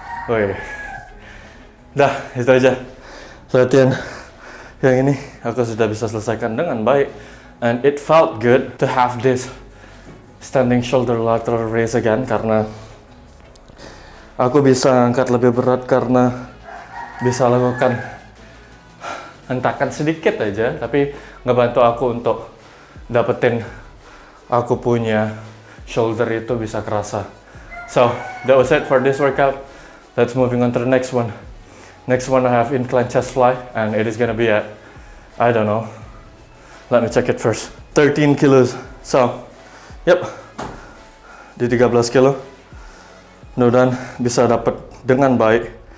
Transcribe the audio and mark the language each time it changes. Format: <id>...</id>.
<id>Woi, dah itu aja latihan yang ini aku sudah bisa selesaikan dengan baik,</id> <en>and it felt good to have this standing shoulder lateral raise again</en> <id>karena aku bisa angkat lebih berat karena bisa lakukan hentakan sedikit aja, tapi ngebantu aku untuk dapetin aku punya shoulder itu bisa kerasa.</id> <en>So that was it for this workout. Let's moving on to the next one. Next one I have incline chest fly, and it is gonna be at, I don't know, let me check it first, 13 kilos. So, yep,</en> <id>di 13 kilo. Mudah-mudahan bisa dapat dengan baik.</id>